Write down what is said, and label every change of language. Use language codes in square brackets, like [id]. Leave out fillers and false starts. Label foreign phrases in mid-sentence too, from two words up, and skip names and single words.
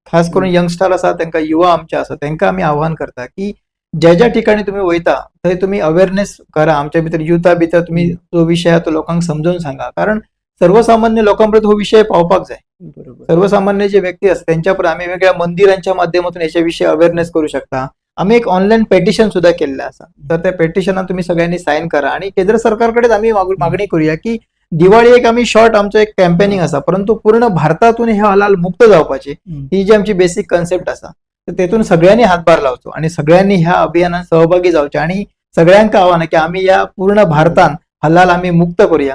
[kok] खास करून यंगस्टर आसा तांकां युवा आमचे आसा तांकां आमी आव्हान करता की ज्या ज्या ठिकाणी तुम्ही वयता थंय तुम्ही अवेअरनेस करा, आमच्या भितर युथा भितर तुम्ही तो विषय तो लोकांक समजून सांगा, कारण सर्वसामान्य लोकांपर्यंत हो विषय पावपाक जाय. बरोबर. [mr] सर्वसामान्य जे व्यक्ती असतात त्यांच्यापर्यंत आम्ही वेगळ्या मंदिरांच्या माध्यमातून याच्याविषयी अवेअरनेस करू शकता. [kok] आम्ही एक [en] online petition [kok] सुद्धा केलेलं असा, तर त्या पेटिशनात तुम्ही सगळ्यांनी साईन करा आणि केंद्र सरकारकडे आम्ही मागणी करूया की दिवाळी एक आम्ही शॉर्ट आमचं एक कॅम्पेनिंग असा, परंतु पूर्ण भारतातून हे हलाल मुक्त जावपाची ही जी आमची [en] basic concept [kok] असा, तर तेतून सगळ्यांनी हातभार लावचो आणि सगळ्यांनी ह्या अभियानात सहभागी जावचे आणि सगळ्यांका आव्हान की आम्ही या पूर्ण भारतान हलाल आम्ही मुक्त करूया.